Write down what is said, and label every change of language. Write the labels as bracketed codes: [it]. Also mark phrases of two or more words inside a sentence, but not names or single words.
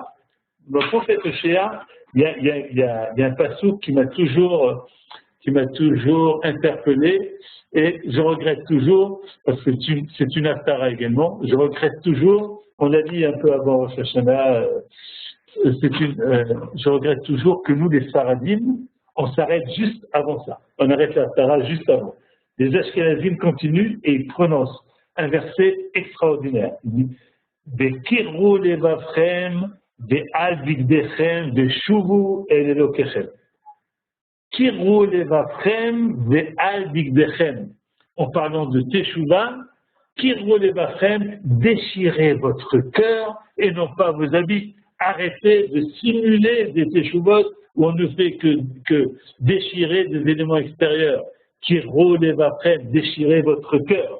[fr] Dans le prophète Hoshéa, il y a un passouk qui m'a toujours interpellé, et je regrette toujours, parce que c'est une haftara également, je regrette toujours, on l'a dit un peu avant Rosh Hashanah, je regrette toujours que nous, les Sfaradim, on s'arrête juste avant ça. On arrête la haftara juste avant. Les Ashkenazim continuent et ils prononcent un verset extraordinaire. Il dit [he] בקרעו לבבכם ואל בגדיכם ושובו אל אלוהיכם. קרעו לבבכם ואל בגדיכם. [fr] En parlant de Teshuvah, [he] קרעו לבבכם, [fr] déchirez votre cœur et non pas vos habits. Arrêtez de simuler des Teshuvot où on ne fait que déchirer des éléments extérieurs. [he] קרעו לבבכם, [fr] déchirez votre cœur.